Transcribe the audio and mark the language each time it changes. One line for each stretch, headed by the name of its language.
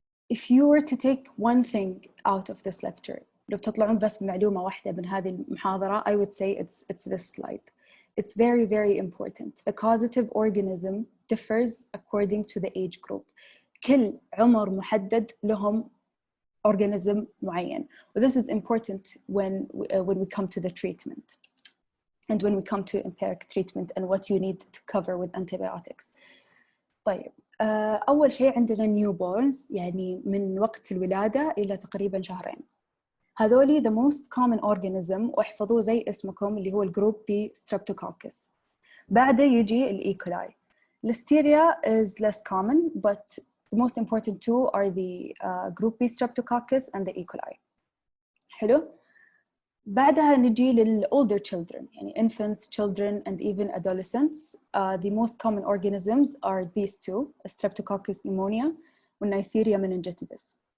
English: If you were to take one thing out of this lecture,
Arabic: لو بتطلعون بس بمعلومة واحدة من هذه المحاضرة,
English: I would say it's this slide. It's very, very important. The causative organism differs according to the age group.
Arabic: كل عمر محدد لهم organism معين.
English: But this is important when we come to the treatment and when we come to empiric treatment and what you need to cover with antibiotics.
Arabic: طيب أول شيء عندنا newborns, يعني من وقت الولادة إلى تقريبا شهرين. هذولي
English: the most common organism,
Arabic: واحفظوه زي اسمكم اللي هو الجروب B Streptococcus. بعده يجي الإيكولاي.
English: Listeria is less common, but the most important two are the group B Streptococcus and the E. coli.
Arabic: حلو؟ بعدها نجي
English: older children,
Arabic: يعني
English: infants, children, and even adolescents. The most common organisms are these two, Streptococcus pneumonia and Neisseria meningitidis.